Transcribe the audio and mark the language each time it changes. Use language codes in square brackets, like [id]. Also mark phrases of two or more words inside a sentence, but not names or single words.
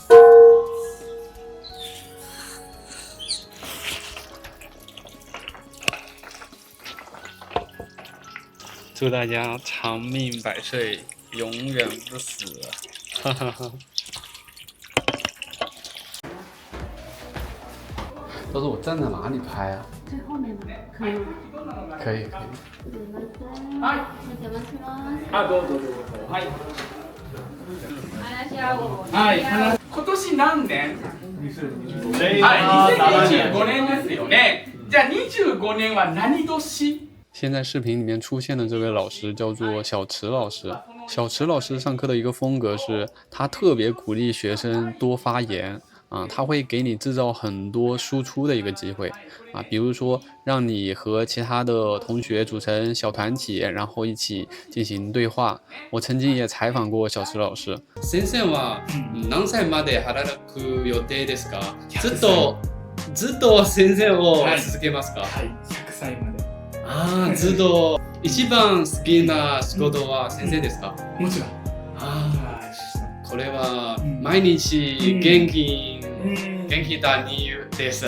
[zh] 祝大家长命百岁，永远不死。都是我站在哪里拍啊？最后面的可以吗？可以。 [ja] はい。お邪魔します。どうぞ。はい。話し合おう。はい。今年何年？はい。2025年ですよね。じゃあ25年は何年？ [zh] 现在视频里面出现的这位老师叫做小池老师。小池老师上课的一个风格是，他特别鼓励学生多发言。他会给你制造很多输出的一个机会比如说让你和其他的同学组成小团体，然后一起进行对话。我曾经也采访过小池老师。 [ja] 先生は何歳まで働く予定ですか？ずっと先生を続けますか？はい、100歳まで。ずっと一番好きな仕事は先生ですか？もちろん。これは毎日元気だにです。